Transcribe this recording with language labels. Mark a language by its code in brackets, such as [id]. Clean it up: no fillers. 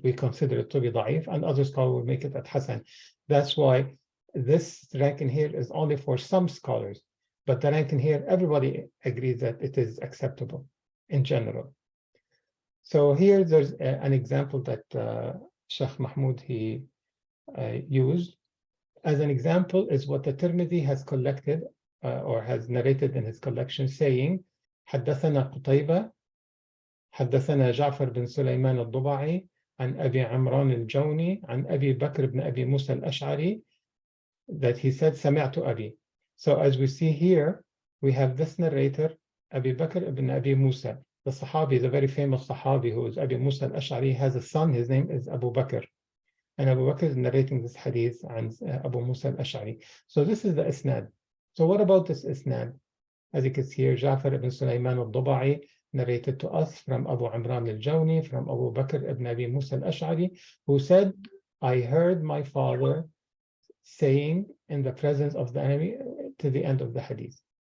[en] We consider it to be da'if, and other scholars will make it at Hasan. That's why this ranking here is only for some scholars. But the ranking here, everybody agrees that it is acceptable in general. So here there's an example that Sheikh Mahmoud, he used. As an example is what the Tirmidhi has collected or has narrated in his collection, saying, [ar] حدثنا قتيبة حدثنا جعفر بن سليمان الضبعي عن أبي عمران الجوني عن أبي بكر بن أبي موسى الأشعري, [en] that he said [ar] سمعت أبي. [en] So as we see here, we have this narrator, Abi Bakr ibn Abi Musa, the Sahabi, the very famous Sahabi who is Abi Musa al-Ash'ari, has a son, his name is Abu Bakr. and Abu Bakr is narrating this hadith and Abu Musa al-Ash'ari. So this is the isnad. So what about this isnad? As you can see here, Ja'far ibn Sulaiman al-Duba'i narrated to us from Abu Imran al-Jawni, from Abu Bakr ibn Abi Musa al-Ash'ari, who said, I heard my father saying in the presence of the enemy to the end of the hadith.